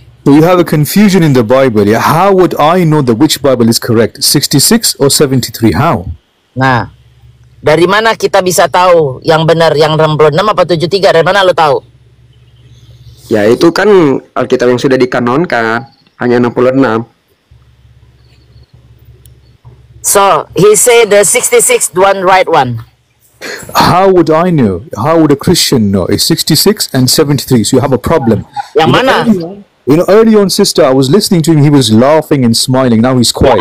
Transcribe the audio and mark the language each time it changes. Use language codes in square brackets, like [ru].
[en] So you have a confusion in the Bible. Yeah? How would I know that which Bible is correct? 66 or 73? How? [id] Nah, dari mana kita bisa tahu yang benar yang 66 apa 73? Dari mana lo tahu? Ya itu kan Alkitab yang sudah dikanonkan hanya 66. [en] So, he said the 66 the one right one. How would I know? How would a Christian know? It's 66 and 73. So you have a problem. [id] Yang mana? [en] Early on, sister, I was listening to him. He was laughing and smiling. Now he's quiet.